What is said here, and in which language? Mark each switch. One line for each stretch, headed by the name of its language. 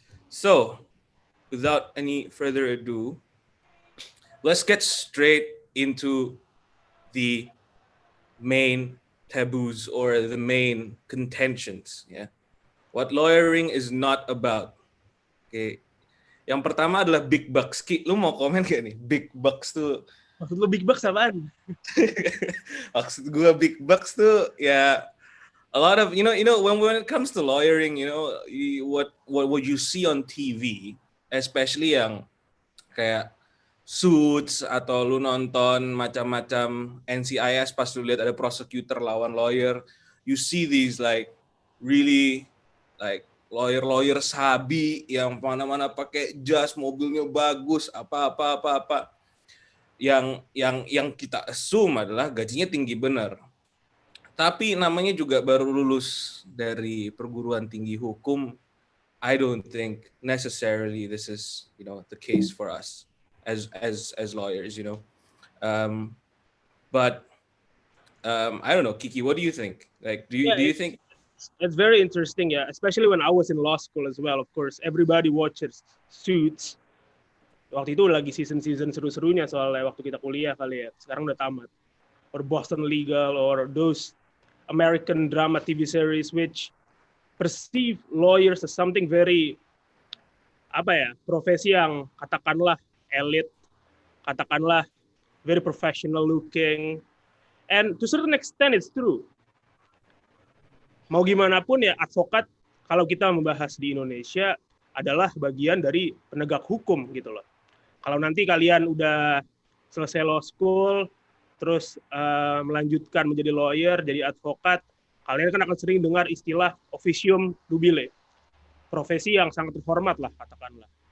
English: So, without any further ado, let's get straight into the main taboos or the main contentions. Yeah. What lawyering is not about. Okay.
Indonesian: Yang pertama adalah big bucks. Ki, lu mau komen gak nih? Big bucks tuh. Maksud lu big bucks apaan? Maksud gue
English: big bucks
Indonesian: tuh ya
English: a lot of when it comes to lawyering, what you see on TV, especially
Indonesian: yang kayak Suits atau lu nonton macam-macam NCIS pas lu lihat ada prosecutor lawan lawyer,
English: you see these like really like lawyer
Indonesian: sabi yang mana-mana pakai jas, mobilnya bagus, apa yang kita assume adalah gajinya tinggi benar. Tapi namanya juga baru lulus dari perguruan tinggi hukum.
English: I don't think necessarily this is, the case for us as lawyers, But I don't know, Kiki, what do you think? Like, do you think it's very interesting, yeah, especially when I was in law school as well. Of course, everybody watches Suits.
Indonesian: Waktu itu lagi season seru-serunya soalnya waktu kita kuliah kali ya. Sekarang udah tamat.
English: Or Boston Legal or those American drama TV series which perceive lawyers as something very
Indonesian: profesi yang katakanlah elite, katakanlah
English: very professional looking, and to a certain extent it's true.
Indonesian: mau gimana pun ya advokat kalau kita membahas di Indonesia adalah bagian dari penegak hukum gitu loh. Kalau nanti kalian udah selesai law school, terus melanjutkan menjadi lawyer, jadi advokat, kalian kan akan sering dengar istilah officium nubile, profesi yang sangat terhormat lah katakanlah.